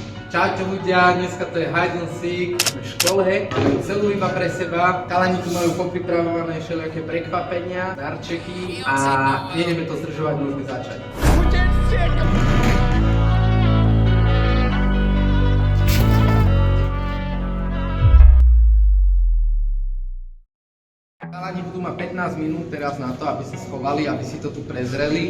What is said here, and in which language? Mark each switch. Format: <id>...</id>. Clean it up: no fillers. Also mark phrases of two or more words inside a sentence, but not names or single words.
<sk>Čaute ľudia, dneska to je</sk> <en>hide and seek</en> <sk>v škole, celú iba pre seba. Chalani tu majú popripravované všelijaké prekvapenia, darčeky a nejdeme to zdržovať, môžeme začať. Chalani budú mať 15 minút teraz na to, aby sa schovali, aby si to tu prezreli.</sk>